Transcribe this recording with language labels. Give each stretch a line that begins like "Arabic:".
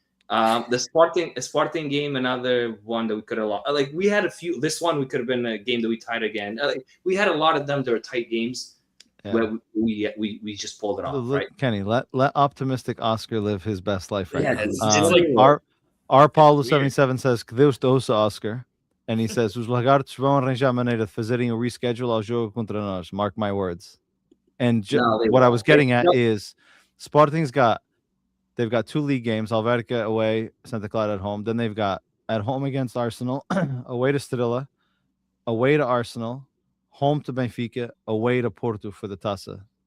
English: The Sporting game, another one that we could have lost. Like we had a few. This one we could have been a game that we tied again. Like we had a lot of them that were tight games where we just pulled it off. Right, Kenny, let optimistic Oscar live his best life right now. It's like our Paulo 77 says
Portuguese: que Deus te ouça, Oscar,
English: and he says
Portuguese: os lagartos vão arranjar maneira de fazerem o reschedule ao jogo contra nós.
English: Mark my words. And what I was getting at is Sporting's they've got 2 league games, Alverca away, Santa Clara at home. Then they've got at home against Arsenal, away to Stadilla, away to Arsenal, home to Benfica, away to Porto for the Taça.